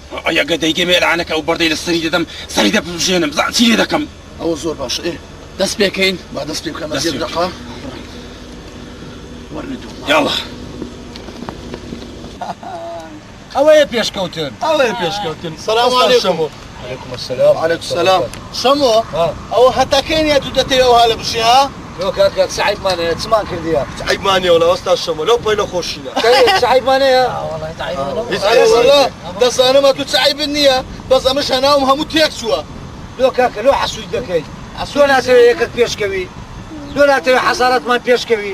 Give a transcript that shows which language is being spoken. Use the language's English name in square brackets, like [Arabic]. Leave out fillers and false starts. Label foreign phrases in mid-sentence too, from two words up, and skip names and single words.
[Central Kurdish] ئەگە دەیگەمێ لەعانەکە ئەو بەردەی لە سەری دەدەم سەری دەپژێنم زان چی لێ دەکەم ئەوە زۆر باشە دەست پێکەین با دەست پێ بکەم زیێ دقا يلا ئەوەیە پێشکەوتن ئەوەیە پێشکەوتن [Arabic] سلام علیکم. علیکم السلام علیکم السلام [Central Kurdish] شەمۆ ئەوە هەتاکەینە تو دەتەوێت هەڵە بشی ها؟ لۆ کاکە سعیدمانەیە چمان کردیە عیبمانیە وڵا ئەستا شەمە لەو پەی نەخۆشینە سعیدمانەیە وەڵا دەزانمە تو چایبن نییە بەس ئەمەش هەناوم هەموو تێک چووە. لۆ کاکە لۆ حەسوود دەکەیت تۆ ناتەوێت یەکت پێشکەوی تۆ ناتەوێت حەزارەتمان پێشکەوی